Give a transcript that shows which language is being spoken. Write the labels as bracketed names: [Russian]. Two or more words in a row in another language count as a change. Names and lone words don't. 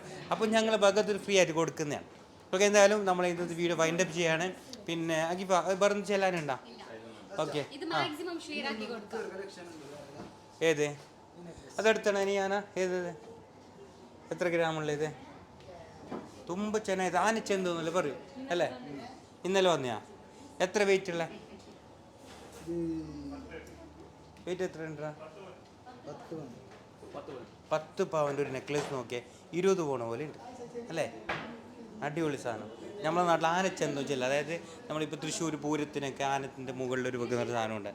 [Malayalam] അപ്പോൾ ഞങ്ങൾ ഭഗത്തിൽ ഫ്രീ ആയിട്ട് കൊടുക്കുന്നതാണ്. ഓക്കെ, എന്തായാലും നമ്മൾ ഇന്നത്തെ [English] video windup [Malayalam] ചെയ്യാണ്. പിന്നെ അഖിഫ പറഞ്ഞു ചെല്ലാനുണ്ടോ? ഓക്കെ, ഏത് അതെടുത്താണ് ഞാനാ? ഏത് എത്ര ഗ്രാമുള്ള ഇത്? [Kannada] ತುಂಬ ಚೆನ್ನಾಗಿದೆ. ಆನೆ ಚೆಂದೊಂದಲ್ಲ [Malayalam] പറയൂ അല്ലേ? ഇന്നലെ വന്നെയാ? എത്ര വെയിറ്റ് ഉള്ള? വെയിറ്റ് എത്ര ഉണ്ടാ? 10 പവൻ്റെ ഒരു നെക്ലേസ് നോക്കിയേ, 20 പോണ പോലെ ഉണ്ട് അല്ലേ. അടിപൊളി സാധനം. നമ്മളെ നാട്ടിൽ ആനച്ചെന്തോ ചെല്ല, അതായത് നമ്മളിപ്പോൾ തൃശ്ശൂർ പൂരത്തിനൊക്കെ ആനത്തിൻ്റെ മുകളിലൊരു വെക്കുന്നൊരു സാധനമുണ്ട്.